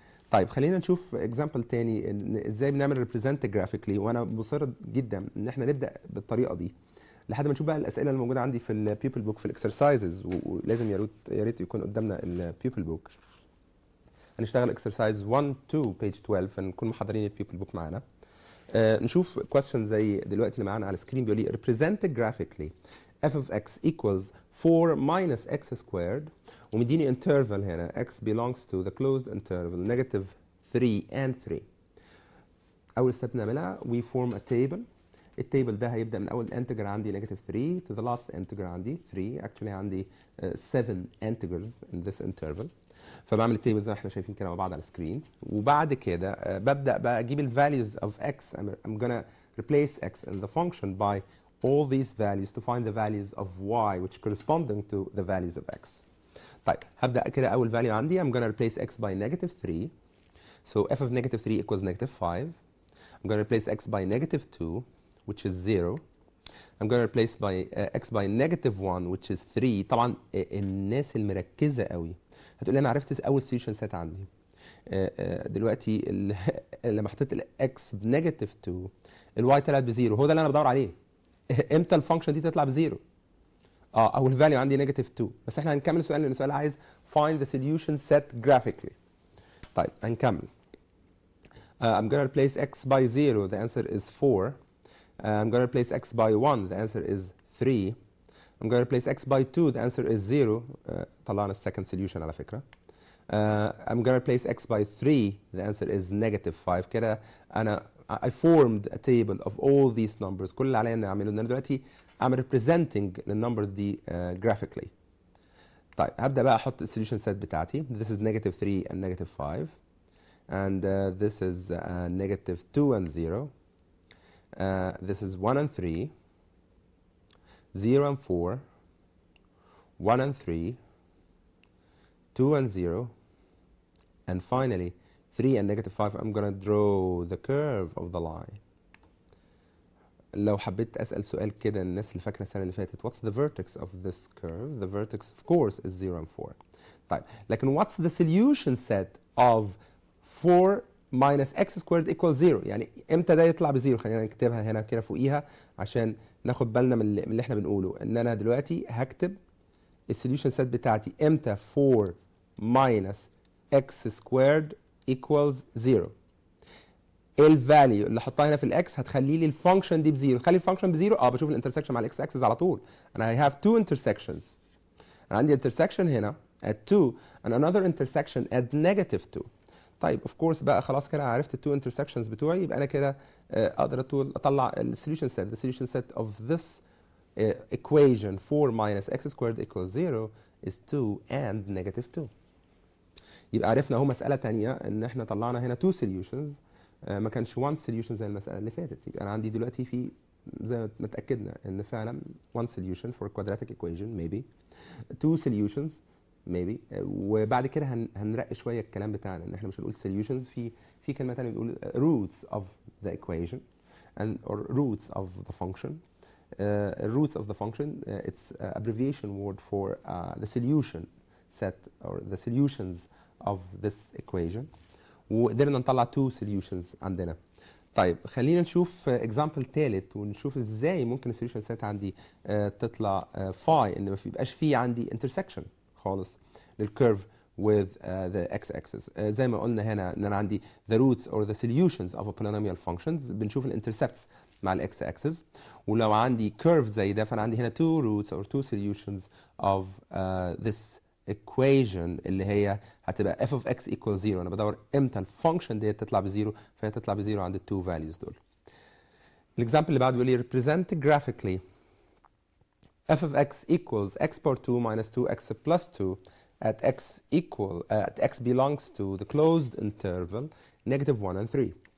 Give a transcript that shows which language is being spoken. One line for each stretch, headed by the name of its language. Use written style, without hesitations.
Arabic: طيب خلينا نشوف اكزامبل تاني إن ازاي بنعمل ريبريزنت جرافيكلي، وانا مصر جدا ان احنا نبدا بالطريقه دي لحد ما نشوف بقى الاسئله اللي موجوده عندي في البيبل بوك في الاكسرسايزز، ولازم يا ريت يكون قدامنا البيبل بوك. هنشتغل اكسرسايز 1 2 بيج 12 فنكون محضرين البيبل بوك معانا. نشوف
English: question
Arabic: زي دلوقتي اللي معانا على السكرين بيقول لي
English: represent graphically f of x equals 4 minus x squared
Arabic: ومديني
English: interval هنا x belongs to the closed interval negative 3 and 3.
Arabic: أول
English: step
Arabic: نعملها
English: we form a table.
Arabic: التيبل ده هيبدأ من أول integer عندي
English: negative 3 to the last integer
Arabic: عندي 3.
English: actually
Arabic: عندي
English: 7 integers in this interval.
Arabic: فبعمل التيبل زي ما احنا شايفين كده مع بعض على السكرين، وبعد كده ببدا بقى اجيب الفاليوز of x.
English: I'm gonna replace x in the function by all these values to find the values of y which corresponding to the values of x.
Arabic: طيب هبدا كده اول
English: value
Arabic: عندي
English: I'm gonna replace x by negative 3. so f of negative 3 equals negative 5. I'm gonna replace x by negative 2 which is 0. I'm gonna replace by x by negative 1 which is 3.
Arabic: طبعا الناس المركزه قوي هتقول لي انا عرفت اول سوليوشن سيت عندي. دلوقتي لما حطيت الاكس بنيجاتيف 2 الواي طلعت بزيرو، هو ده اللي انا بدور عليه. امتى الفانكشن دي تطلع بزيرو؟ او الفاليو عندي نيجاتيف 2. بس احنا هنكمل السؤال لان السؤال عايز
English: find the solution set graphically.
Arabic: طيب هنكمل.
English: I'm gonna replace x by 0 the answer is 4. I'm gonna replace x by 1 the answer is 3. I'm going to replace x by 2 the answer is 0.
Arabic: طلعنا السكند solution على فكرة.
English: I'm going to replace x by 3 the answer is negative 5.
Arabic: كده أنا
English: I formed a table of all these numbers.
Arabic: كل اللي عليا إني أعمله إن أنا دلوقتي
English: I'm representing
Arabic: النمبرز دي graphically. طيب هبدأ بقى أحط السوليوشن سيت بتاعتي.
English: This is negative 3 and negative 5 and this is negative 2 and 0. This is 1 and 3. 0 and 4, 1 and 3, 2 and 0, and finally 3 and negative 5. I'm gonna draw the curve of the line.
Arabic: لو حبيت أسأل سؤال كده الناس اللي فاكرة السنة اللي فاتت
English: what's the vertex of this curve? The vertex of course is 0 and 4.
Arabic: طيب لكن
English: what's the solution set of 4 minus x squared equals 0؟
Arabic: يعني امتى ده يطلع بزيرو؟ خلينا نكتبها هنا كده فوقيها عشان ناخد بالنا من اللي احنا بنقوله. ان انا دلوقتي هكتب السوليوشن سيت بتاعتي امتى 4
English: minus x squared equals 0.
Arabic: ايه الفاليو اللي احطها هنا في الاكس هتخلي لي الفانكشن دي بزيرو؟ تخلي الفانكشن بزيرو؟ بشوف الانترسكشن مع الاكس اكسس على طول.
English: انا I have two intersections.
Arabic: انا عندي
English: intersection هنا at 2 and another intersection at negative 2.
Arabic: طيب of course بقى خلاص كده عرفت التو intersections بتوعي، يبقى انا كده اقدر اطلع السوليوشن سيت.
English: The solution set of this equation 4 minus x squared equals 0 is 2 and negative 2.
Arabic: يبقى عرفنا اهو مسألة تانية ان احنا طلعنا هنا
English: two solutions،
Arabic: ما كانش
English: one solution
Arabic: زي المسألة اللي فاتت. يبقى انا عندي دلوقتي في زي ما اتأكدنا ان فعلا
English: one solution for a quadratic equation maybe two solutions maybe.
Arabic: وبعد كده هنرقي شويه الكلام بتاعنا ان احنا مش هنقول solutions، في كلمه ثانيه بنقول
English: roots of the equation and or roots of the function. Roots of the function it's abbreviation word for the solution set or the solutions of this equation.
Arabic: وقدرنا نطلع two solutions عندنا. طيب خلينا نشوف example ثالث ونشوف ازاي ممكن السوليوشن سيت عندي تطلع phi ان ما يبقاش فيه عندي intersection خالص للكيرف
English: with the x-axis.
Arabic: زي ما قلنا هنا ان انا عندي
English: the roots or the solutions of a polynomial functions
Arabic: بنشوف الانترسبتس مع الاكس اكسس. ولو عندي كيرف زي ده فانا عندي هنا
English: two roots or two solutions of this equation
Arabic: اللي هي هتبقى
English: f of x equals 0.
Arabic: انا بدور امتى الفانكشن دي تطلع بزيرو، فهي تطلع بزيرو عند التو فاليوز دول. الاكزامبل اللي بعده بيقول لي
English: represent graphically f of x equals x power 2 minus 2x plus 2 at x belongs to the closed interval negative 1 and 3.